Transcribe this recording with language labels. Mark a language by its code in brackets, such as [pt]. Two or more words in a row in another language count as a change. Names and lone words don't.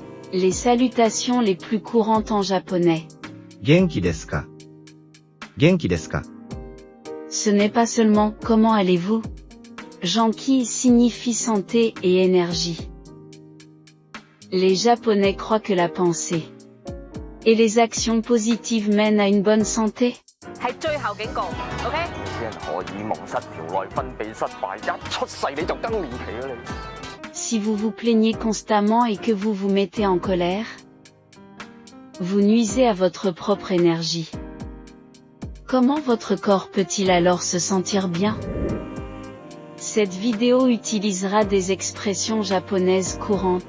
[fr] Les salutations les plus courantes en japonais. [ja] 元気ですか元気ですか [fr] Ce n'est pas seulement « comment allez-vous ». Genki signifie santé et énergie. Les Japonais croient que la pensée et les actions positives mènent à une bonne santé. [yue] 係最後警告 ，OK？啲人荷爾蒙失調、內分泌失敗，一出世你就更年期啦你。 [fr] Si vous vous plaignez constamment et que vous vous mettez en colère, vous nuisez à votre propre énergie. Comment votre corps peut-il alors se sentir bien? Cette vidéo utilisera des expressions japonaises courantes.